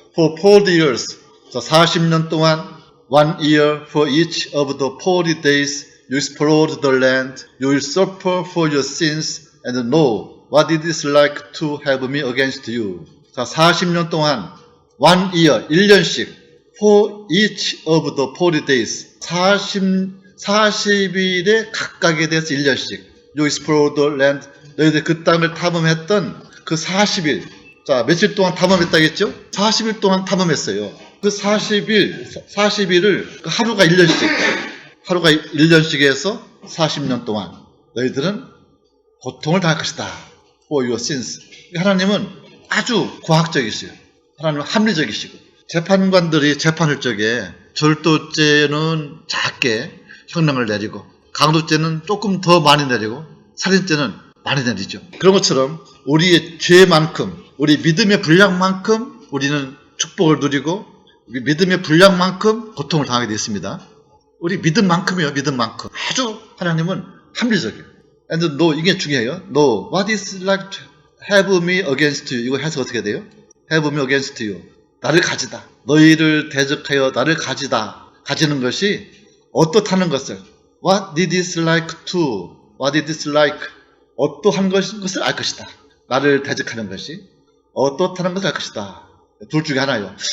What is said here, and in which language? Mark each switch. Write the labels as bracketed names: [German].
[English] For 40 years, [Korean] 자, 40년 동안, [English] 1 year for each of the 40 days you explored the land, you will suffer for your sins and know what it is like to have me against you. [Korean] 자, 40년 동안 [English] 1 year, [Korean] 1년씩 [English] For each of the 40 days. [Korean] 40일에 각각에 대해서 1년씩. [English] You explore the land. [Korean] 너희들 그 땅을 탐험했던 그 40일. 자, 며칠 동안 탐험했다겠죠? 40일 동안 탐험했어요. 그 40일을 하루가 1년씩. 하루가 1년씩 해서 40년 동안 너희들은 고통을 당할 것이다. [English] For your sins. [Korean] 하나님은 아주 과학적이시요. 하나님은 합리적이시고 재판관들이 재판할 적에 절도죄는 작게 형량을 내리고 강도죄는 조금 더 많이 내리고 살인죄는 많이 내리죠. 그런 것처럼 우리의 죄만큼 우리 믿음의 분량만큼 우리는 축복을 누리고 우리 믿음의 분량만큼 고통을 당하게 되어 있습니다. 우리 믿음만큼이요. 믿음만큼. 아주 하나님은 합리적이에요. [English] And no, [Korean] 이게 중요해요. [English] No, what is like to have me against you. [Korean] 이거 해석 어떻게 돼요? [English] have me against you. [Korean] 나를 가지다. 너희를 대적하여 나를 가지는 것이 어떻다는 것을 [English] what did this like [Korean] to, what did this like 어떠한 것을 알 것이다. 나를 대적하는 것이 어떻다는 것을 알 것이다. 둘 중에 하나예요.